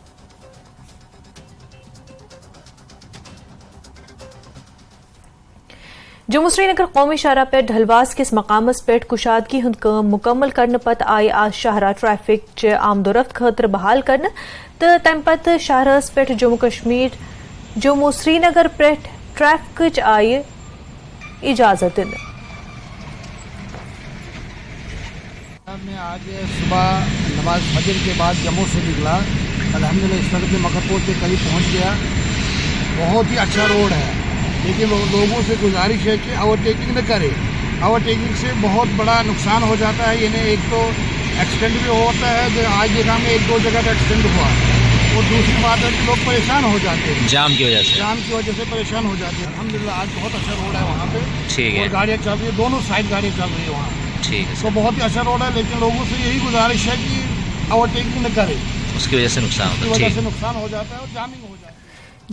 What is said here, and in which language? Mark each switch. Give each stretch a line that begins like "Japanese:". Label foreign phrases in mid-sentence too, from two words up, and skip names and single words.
Kashmiri: جموں سری نگر قومی شاہراہ پٮ۪ٹھ ڈھلواس کِس مقامس پٮ۪ٹھ کُشادگی ہُنٛد کٲم مُکمل کرنہٕ پتہٕ آیہِ آز شاہراہ ٹریفک چہِ آمد و رفت خٲطرٕ بحال کرنہٕ تہٕ تمہِ پتہٕ شاہراہس پٮ۪ٹھ جموں سری نگر پٮ۪ٹھ ٹریفکٕچ آیہِ اجازت دِنہٕ
Urdu: میں آج صبح نماز فجر کے بعد جموں سے نکلا الحمدللہ اس وقت میں مکرپور کے قریب پہنچ گیا بہت ہی اچھا روڈ ہے لیکن لوگوں سے گزارش ہے کہ اوور ٹیکنگ نہ کرے اوور ٹیکنگ سے بہت بڑا نقصان ہو جاتا ہے یعنی ایک تو ایکسیڈنٹ بھی ہوتا ہے آج دیکھا میں 1-2 جگہ پہ ایکسیڈنٹ ہوا اور دوسری بات ہے کہ لوگ پریشان ہو جاتے ہیں جام کی وجہ سے پریشان ہو جاتے ہیں الحمدللہ آج بہت اچھا روڈ ہے وہاں پہ ٹھیک ہے گاڑیاں چل رہی ہیں دونوں سائڈ گاڑیاں چل رہی ہیں وہاں ٹھیک ہے تو بہت ہی اچھا روڈ ہے لیکن لوگوں سے یہی گزارش ہے کہ اوور ٹیکنگ نہ کرے اس کی وجہ سے نقصان ہو جاتا ہے اور جامنگ ہو جاتا ہے